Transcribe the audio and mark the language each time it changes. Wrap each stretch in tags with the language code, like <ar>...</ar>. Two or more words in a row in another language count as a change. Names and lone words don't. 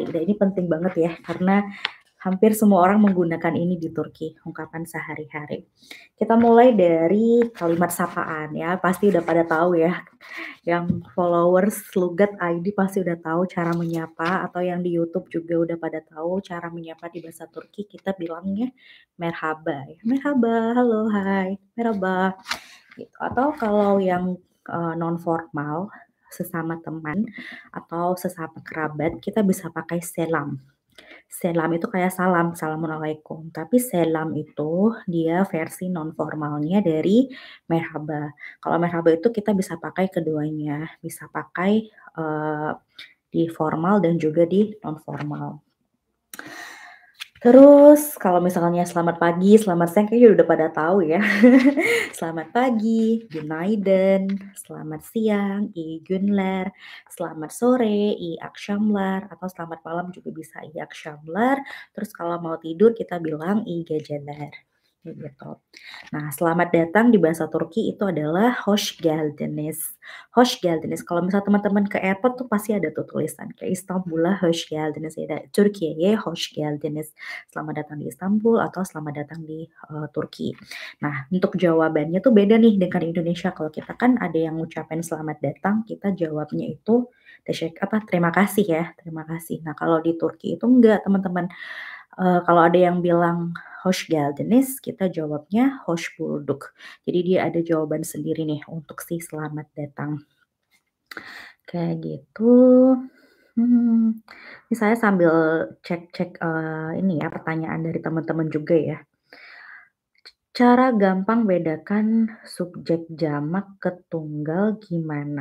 <id>Dan ini penting banget ya, karena hampir semua orang menggunakan ini di Turki, ungkapan sehari-hari. Kita mulai dari kalimat sapaan ya, pasti udah pada tahu ya. Yang followers Lugat ID pasti udah tahu cara menyapa, atau yang di YouTube juga udah pada tahu cara menyapa di bahasa Turki. Kita bilangnya merhaba ya. Merhaba, halo, hai, merhaba. Gitu. Atau kalau yang non formal, sesama teman atau sesama kerabat, kita bisa pakai selam. Selam itu kayak salam, assalamualaikum. Tapi selam itu dia versi non formalnya dari merhaba. Kalau merhaba itu kita bisa pakai keduanya, bisa pakai di formal dan juga di non formal. Terus kalau misalnya selamat pagi, selamat siang kayaknya udah pada tahu ya. Selamat pagi, günaydın, selamat siang,</id> <tr>iyi günler,</tr> <id>selamat sore,</id> <tr>iyi akşamlar,</tr> <id>atau selamat malam juga bisa</id> <tr>iyi akşamlar.</tr> <id>Terus kalau mau tidur kita bilang</id> <tr>iyi geceler.</tr> <id>Gitu. Nah, selamat datang di bahasa Turki itu adalah</id> <tr>hoş geldiniz. Hoş geldiniz.</tr> <id>Kalau misal teman-teman ke airport tuh pasti ada tuh tulisan kayak</id> <tr>Istanbul'a hoş geldiniz</tr> <id>ya,</id> <tr>Türkiye'ye hoş geldiniz.</tr> <id>Selamat datang di Istanbul atau selamat datang di Turki. Nah, untuk jawabannya tuh beda nih dengan Indonesia. Kalau kita kan ada yang ngucapin selamat datang, kita jawabnya itu terima kasih ya, terima kasih. Nah, kalau di Turki itu enggak, teman-teman. Kalau ada yang bilang</id> <tr>hoş geldiniz,</tr> <id>kita jawabnya</id> <tr>hoş bulduk.</tr> <id>Jadi dia ada jawaban sendiri nih untuk si selamat datang. Kayak gitu. Ini saya sambil cek-cek ini ya pertanyaan dari teman-teman juga ya. Cara gampang bedakan subjek jamak ke tunggal gimana?</id>